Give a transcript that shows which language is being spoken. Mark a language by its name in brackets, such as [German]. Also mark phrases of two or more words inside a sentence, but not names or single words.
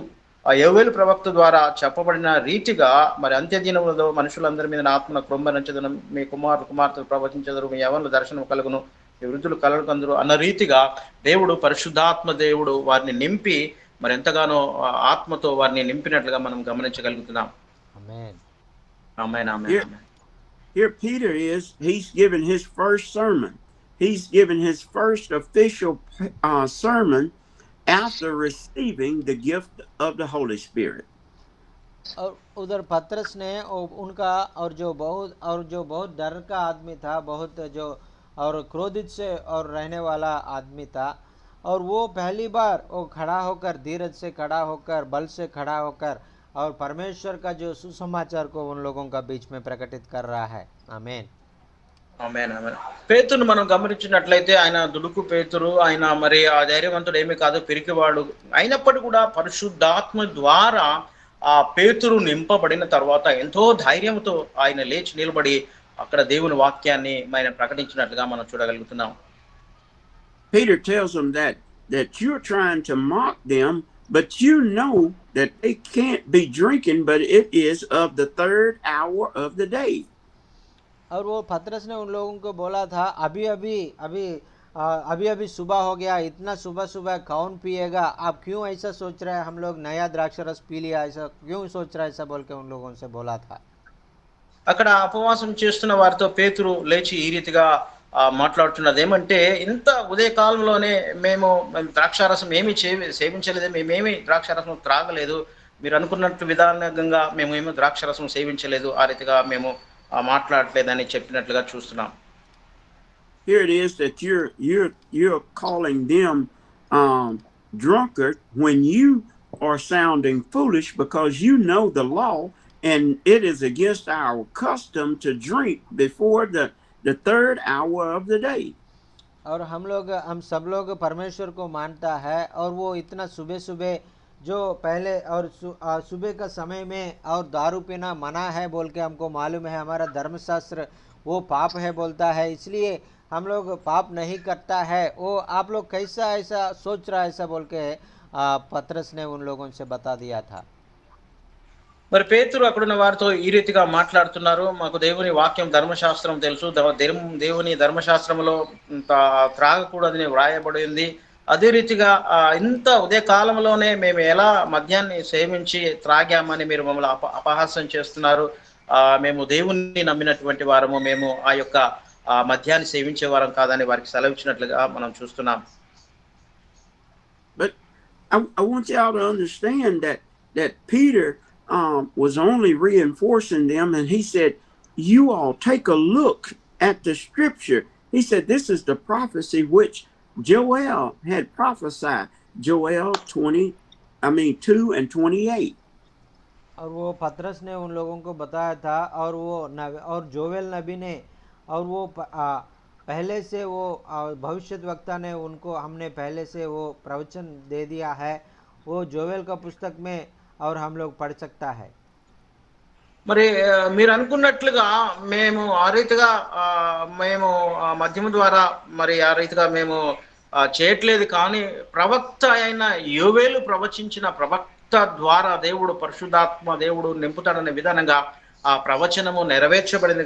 [Telugu] ఆ యోవేలు ప్రవక్త ద్వారా చెప్పబడిన రీతిగా మరి అంత్యదినములలో మనుషులందరి మీద ఆత్మను కృంభరించదను, మీ కుమార్తెలు ప్రవచించదరు, మీ యవ్వనులు దర్శనం కలుగును, ఈ వృద్ధులు కలలు కందురు అన్న రీతిగా దేవుడు పరిశుద్ధాత్మ దేవుడు వారిని నింపి మరి ఎంతగానో ఆత్మతో వారిని నింపినట్లుగా మనం గమనించగలుగుతున్నాం. ఆమేన్. ఆమేన్. ఆమేన్. [English] Here Peter he's given his first sermon. He's given his first official sermon after receiving the gift of the Holy Spirit. [Hindi] और उधर पतरस ने उनका और जो बहुत डर का आदमी था, बहुत जो और क्रोधित से और रहने वाला आदमी था, और वो पहली बार वो खड़ा होकर धीरज से खड़ा होकर बल से खड़ा होकर और परमेश्वर का जो सुसमाचार को उन लोगों का बीच में प्रकटित कर रहा है। आमीन। [Telugu] ఆమేన్. ఆమేన్. పేతురును మనం గమనించినట్లయితే ఆయన దుడుకు పేతురు, ఆయన మరి ఆ ధైర్యవంతుడు ఏమీ కాదు, పిరికివాడు అయినప్పటికీ కూడా పరిశుద్ధాత్మ ద్వారా ఆ పేతురు నింపబడిన తర్వాత ఎంతో ధైర్యంతో ఆయన లేచి నిలబడి అక్కడ దేవుని వాక్యాన్ని ఆయన ప్రకటించినట్లుగా మనం చూడగలుగుతున్నాం. [English] Peter tells them that you're trying to mock them, but you know that they can't be drinking, but it is of the 3rd hour of the day. [Hindi] और वो पतरस ने उन लोगों को बोला था, अभी सुबह हो गया, इतना सुबह कौन पिएगा, आप क्यों ऐसा सोच रहे हैं, हम लोग नया द्राक्ष रस पी लिया, ऐसा क्यों सोच रहा है, ऐसा बोल के उन लोगों से बोला था। [Telugu] అక్కడ ఉపవాసం చేస్తున్న వారితో పేతురు లేచి ఈ రీతిగా మాట్లాడుతున్నది ఏమంటే, ఇంత ఉదయకాలంలోనే మేము ద్రాక్షారసం ఏమీ సేవించలేదు, మేమేమి ద్రాక్షారసం త్రాగలేదు, మీరు అనుకున్నట్టు విధానంగా మేమేమో ద్రాక్షారసం సేవించలేదు, ఆ రీతిగా మేము మాట్లాడలేదని చెప్పినట్లుగా చూస్తున్నాం. [English] Here it is that you're calling them drunkard when are sounding foolish because you know the law, and it is against our custom to drink before the third hour of the day. [Hindi] और हम सब लोग परमेश्वर को मानता है, और वो इतना सुबह सुबह जो पहले और सुबह का समय में और दारू पीना मना है बोल के हमको मालूम है। हमारा धर्मशास्त्र वो पाप है बोलता है, इसलिए हम लोग पाप नहीं करता है। वो आप लोग कैसा ऐसा सोच रहा है ऐसा बोल के पतरस ने उन लोगों से बता दिया था। [Telugu] మరి పేతురు అక్కడున్న వారితో ఈ రీతిగా మాట్లాడుతున్నారు. మాకు దేవుని వాక్యం ధర్మశాస్త్రం తెలుసు, దేవుని ధర్మశాస్త్రంలో త్రాగకూడదని వ్రాయబడి ఉంది. అదే రీతిగా ఇంత ఉదయ కాలంలోనే మేము ఎలా మద్యాన్ని సేవించి త్రాగామని మీరు మమ్మల్ని అపహాస్యం చేస్తున్నారు. మేము దేవుణ్ణి నమ్మినటువంటి వారము, మేము ఆ యొక్క మద్యాన్ని సేవించే వారం కాదని వారికి సెలవిచ్చినట్లుగా మనం చూస్తున్నాం. [English] But I want y'all to understand that Peter was only reinforcing them, and he said, you all take a look at the scripture. He said, this is the prophecy which Joel had prophesied. Joel 2 and 28. [Hindi] और वो पतरस ने उन लोगों को बताया था, और जोवेल नबी ने, और वो पहले से वो भविष्यद्वक्ता ने उनको हमने पहले से वो प्रवचन दे दिया है। वो जोवेल का पुस्तक में और हम लोग पढ़ सकता है। [Telugu] మరి మీరు అనుకున్నట్లుగా మేము ఆ రీతిగా మేము మద్యము ద్వారా మరి ఆ రీతిగా మేము చేయట్లేదు, కానీ ప్రవక్త అయిన యోవేలు ప్రవచించిన ప్రవక్త ద్వారా దేవుడు పరిశుద్ధాత్మ దేవుడు నింపుతాడనే విధానంగా ఆ ప్రవచనము నెరవేర్చబడింది.